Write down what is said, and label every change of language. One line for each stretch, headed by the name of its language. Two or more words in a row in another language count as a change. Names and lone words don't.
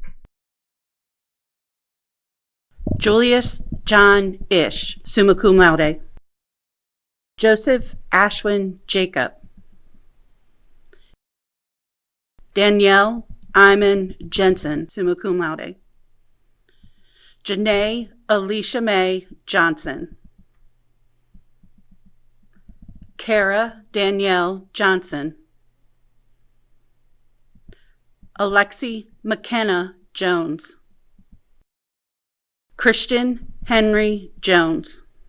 English: Julius John Ish,
Latin: summa cum laude.
English: Joseph Ashwin Jacob. Danielle Iman Jensen,
Latin: summa cum laude.
English: Janae Alicia Mae Johnson. Kara Danielle Johnson. Alexi McKenna Jones. Christian Henry Jones.